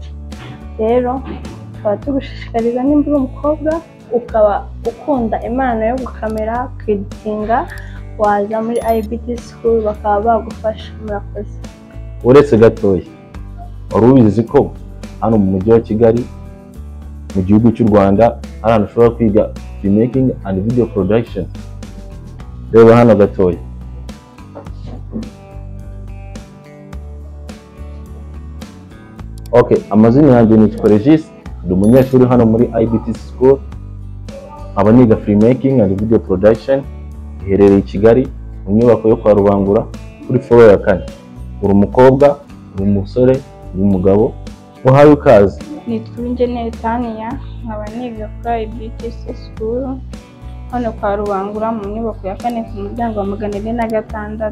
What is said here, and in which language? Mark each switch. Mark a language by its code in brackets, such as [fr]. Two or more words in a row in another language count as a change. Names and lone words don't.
[rw] Rero tukaba tugushishikariza nimba uri umukobwa ukaba ukunda impano yo gukamera, kweditinga, waza muri IBTC School bakaba bagufasha. Murakoze. Uretse gatoya, wari ubizi ko hano mu mujyi wa Kigali mu gihugu cy'u Rwanda ahantu ushobora kwiga [en] filmmaking and video production? [rw] Reba hano gatoya. Okay, amazina yanjye ni Regis, ndi umunyeshuri hano muri IBTC School. Aba niga [en] filmmaking and video production, [rw] iherereye i Kigali mu nyubako yo kwa Rubangura kuri floor ya 4. Uri umukobwa, uri umusore, uri umugabo, uhaye ukazi. Nitwa Ingene Tania, nkaba niga kuri IBTC School hano kwa Rubangura mu nyubako ya 4 ku muryango wa 406.